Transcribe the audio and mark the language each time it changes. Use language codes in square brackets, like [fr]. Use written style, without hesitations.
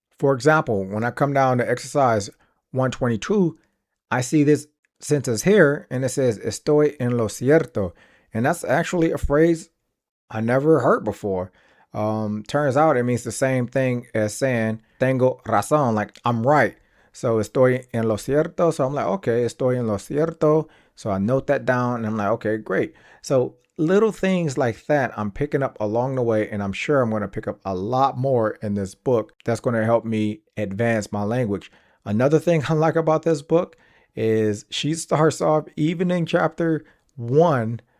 [en] For example, when I come down to exercise 122, I see this sentence here and it says, [es] estoy en lo cierto. [en] And that's actually a phrase I never heard before. Turns out it means the same thing as saying [es] tengo razón, [en] like I'm right. [es] So estoy en lo cierto. So I'm like, okay, estoy en lo cierto. [en] So I note that down and I'm like, okay, great. So little things like that I'm picking up along the way, and I'm sure I'm going to pick up a lot more in this book that's going to help me advance my language. Another thing I like about this book is she starts off even in chapter 1.